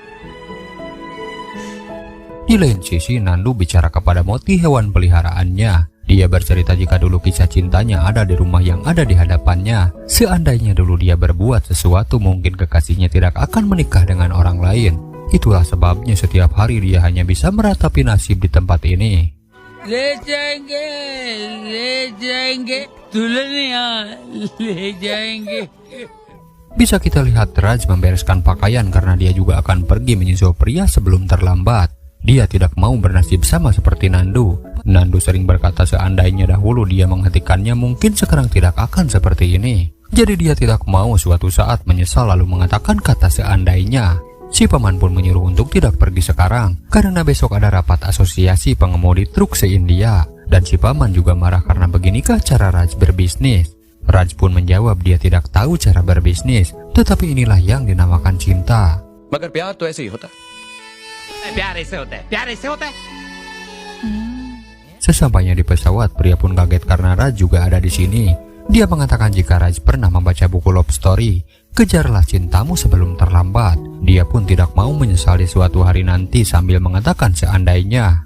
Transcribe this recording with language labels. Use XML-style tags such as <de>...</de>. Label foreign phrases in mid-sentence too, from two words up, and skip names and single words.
<id>Di lain sisi, Nandu bicara kepada Moti hewan peliharaannya. Dia bercerita jika dulu kisah cintanya ada di rumah yang ada di hadapannya. Seandainya dulu dia berbuat sesuatu, mungkin kekasihnya tidak akan menikah dengan orang lain. Itulah sebabnya setiap hari dia hanya bisa meratapi nasib di tempat ini.</id> <hi>ले जाएंगे दुल्हनिया ले जाएंगे.</hi> <id>Bisa kita lihat Raj membereskan pakaian karena dia juga akan pergi menyusul pria sebelum terlambat. Dia tidak mau bernasib sama seperti Nandu. Nandu sering berkata seandainya dahulu dia menghentikannya, mungkin sekarang tidak akan seperti ini. Jadi dia tidak mau suatu saat menyesal lalu mengatakan kata seandainya. Si paman pun menyuruh untuk tidak pergi sekarang karena besok ada rapat asosiasi pengemudi truk se-India. Dan si paman juga marah karena beginikah cara Raj berbisnis. Raj pun menjawab dia tidak tahu cara berbisnis, tetapi inilah yang dinamakan cinta.</id> <hi>मगर प्यार तो ऐसे ही होता है. प्यार ऐसे होता है.</hi> <id>Sesampainya di pesawat, pria pun kaget karena Raj juga ada di sini. Dia mengatakan jika Raj pernah membaca buku</id> <en>love story,</en> <id>kejarlah cintamu sebelum terlambat. Dia pun tidak mau menyesal di suatu hari nanti sambil mengatakan seandainya.</id>